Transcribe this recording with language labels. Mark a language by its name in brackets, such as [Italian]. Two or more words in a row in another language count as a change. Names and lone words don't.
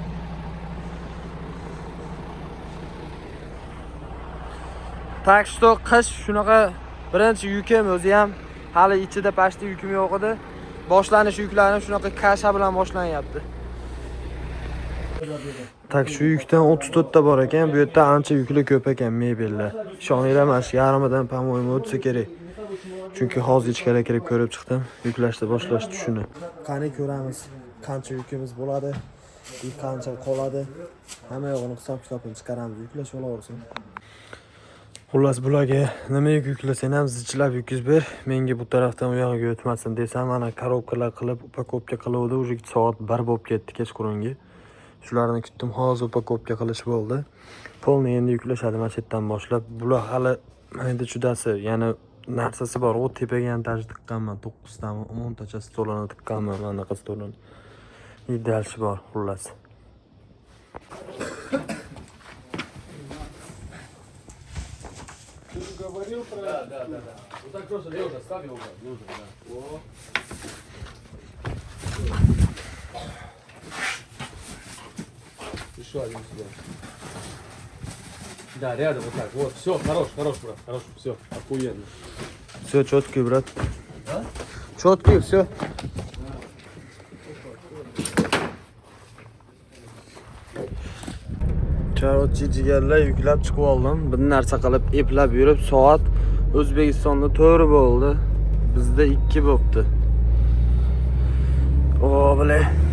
[Uzbek] Tak что qish shunaqa birinchi yukim o'zi ham hali ichida pashti yukim yo'q edi. Boshlanish yuklarim shunaqa kasha bilan boshlanyapti. Tak shu yukdan 34 ta bor ekan, bu yerda ancha yukli ko'p ekan mebellar. Ishoninglar, mana shu yarimidan по-моему o'tsa kerak. Chunki hozir ichkariga kirib ko'rib chiqdim, yuklashni boshlashdi shuni. Qani ko'ramiz, qancha yukimiz bo'ladi, qancha qoladi. Hamma yo'g'ini hisob-kitobini chiqaramiz, yuklash bo'laversin. Xullas bularga nima yuklasang ham zichlab yukiz ber. Menga bu tarafdan u yoqqa o'tmasin desam, mana korobkalar qilib, upakopka qiluvdi. Уже soat 1 bo'lib ketdi kechqurungi. Shularni kutdim, hozir upakopka qilish bo'ldi. Polni endi yuklashadi mana shu yerdan boshlab. Bular hali menda chudasi, ya'ni narsasi bor. U tepaga ham taj tiqqanman, 9 tami, 10 tacha stolini tiqqanman, mana bunaqa stolini. Idealshi bor, xullas. [Russian] Говорил про... Да. Вот так просто лежа, ставь его, нужно, да. О. Еще один сюда. Да, рядом вот так. Вот, все, хорош, брат, хорош, все, охуенно. Все четкий, брат. Да? Четкий, все. [Uzbek] Charotchi jigarlar yuklab chiqib oldim. Bir narsa qilib eplab yurib, soat O'zbekistonda 4 bo'ldi. Bizda 2 bo'libdi. O, bilay.